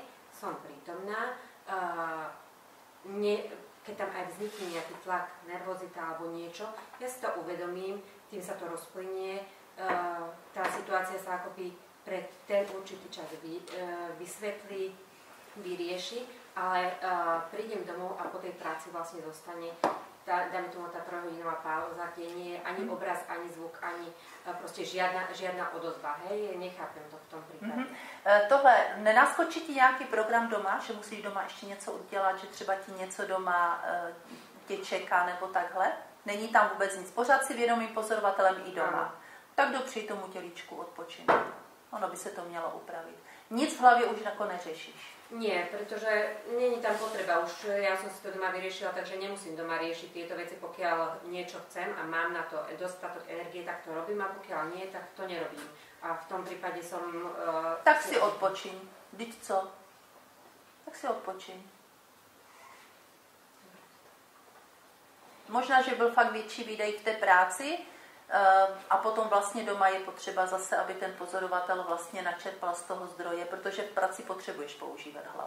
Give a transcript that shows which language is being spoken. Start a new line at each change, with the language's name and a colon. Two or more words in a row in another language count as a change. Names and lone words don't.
Slovak: Som prítomná, keď tam aj vznikne nejaký tlak, nervozita alebo niečo, ja si to uvedomím, tým sa to rozplynie, tá situácia sa akoby pre ten určitý čas vysvetlí, vyrieši, ale prídem domov a po tej práci vlastne zostane, dáme tomu tá 3-hodinová pauza, kde nie je ani obraz, ani zvuk, ani prostě žiadna odozva, hej, nechápem to v tom případě.
Czech: Tohle, nenaskočí ti nějaký program doma, že musíš doma ještě něco udělat, že třeba ti něco doma tě čeká nebo takhle? Není tam vůbec nic, pořád si vědomým pozorovatelem i doma. Tak dopřij tomu tělíčku odpočinout. Ono by se to mělo upravit. Nic v hlavě už jako neřešíš.
Slovak: Nie, pretože není tam potreba. Už ja som si to doma vyriešila, takže nemusím doma riešiť tieto veci. Pokiaľ niečo chcem a mám na to dostatok energie, tak to robím a pokiaľ nie, tak to nerobím. A v tom prípade som...
Czech: Tak si odpočiň. Vždyť co? Tak si odpočiň. Možná, že byl fakt větší výdej v té práci, a potom vlastně doma je potřeba zase, aby ten pozorovatel vlastně načerpal z toho zdroje, protože v práci potřebuješ používat hlavu.